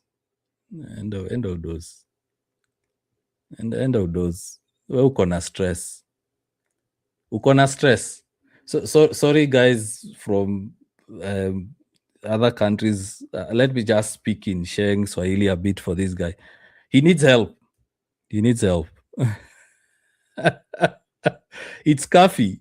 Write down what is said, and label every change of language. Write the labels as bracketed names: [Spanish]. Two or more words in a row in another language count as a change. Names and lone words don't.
[Swahili] Enda udozi. Enda udozi. We uko na stress. [English] So sorry guys from other countries. Let me just speak in Sheng Swahili a bit for this guy. He needs help. It's coffee.